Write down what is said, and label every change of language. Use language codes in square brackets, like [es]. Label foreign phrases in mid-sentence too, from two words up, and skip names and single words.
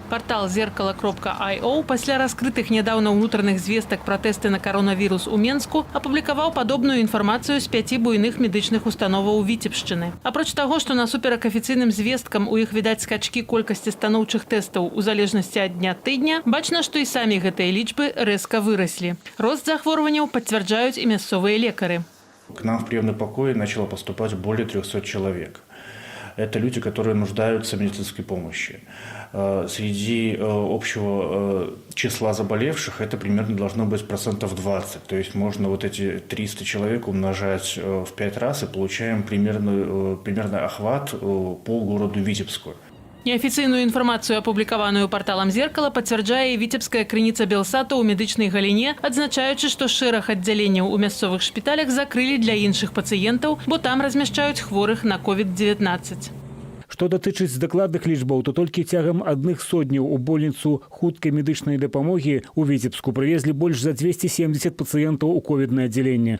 [be] Партал «Зеркало.io» пасля раскрытых нядаўна ўнутраных звестак пра тэсты на каронавірус у Менску апублікаваў падобную інфармацыю з 5 буйных медычных установаў Віцебшчыны. Апроч таго, што насуперак афіцыйным звесткам у іх відаць скачкі колькасці станоўчых тэстаў у залежнасці ад дня тыдня, бачна, што і самі гэтыя лічбы рэзка выраслі. Рост захворванняў пацвярджаюць і мясцовыя лекары. [ru] К нам в приемный покой начало поступать более 300 человек. Это люди, которые нуждаются в медицинской помощи. Среди общего числа заболевших это примерно должно быть 20%. То есть можно вот эти 300 человек умножать в 5 раз и получаем примерный охват по городу Витебску. [be] Неафіцыйную інфармацыю, апублікаваную парталам «Зеркало», пацвярджае віцебская крыніца Белсата ў медычнай галіне, адзначаючы, што шэраг аддзяленняў у мясцовых шпіталях закрылі для іншых пацыентаў, бо там размяшчаюць хворых на COVID-19. Што датычыць дакладных лічбаў, то толькі цягам адных сотняў у больніцу хуткай медычнай дапамогі ў Віцебску прывезлі больш за 270 пацыентаў у ковіднае аддзяленне.